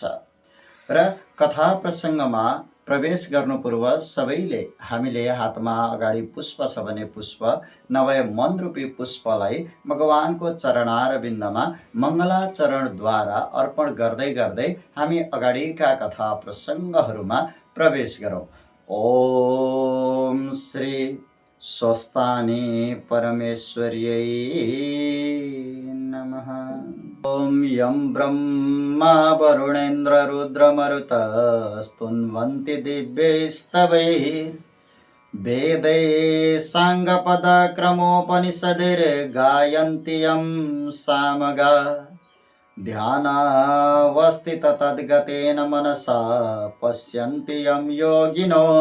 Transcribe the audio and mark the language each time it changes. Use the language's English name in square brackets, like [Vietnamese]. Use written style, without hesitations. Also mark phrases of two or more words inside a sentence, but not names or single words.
[Nepali] र कथा प्रसङ्गमा प्रवेश गर्नु पूर्व सबैले हामीले हातमा अगाडि पुष्प छ भने पुष्प नभए मनरूपी पुष्पलाई भगवानको चरणारविन्दमा मङ्गलाचरणद्वारा अर्पण गर्दै गर्दै हामी अगाडिका कथा प्रसङ्गहरूमा प्रवेश गरौँ। [Sanskrit] ओम श्री स्वस्थानी परमेश्वर्यै नमः। ओम यं ब्रह्मा वरुणेन्द्र रुद्रमरुत स्तुन्वन्ति दिव्यैस्तवैः वेदैः साङ्गपदक्रमोपनिषदैर्गायन्ति यं सामगा ध्यानावस्थित तद्गतेन मनसा पश्यन्ति यं योगिनो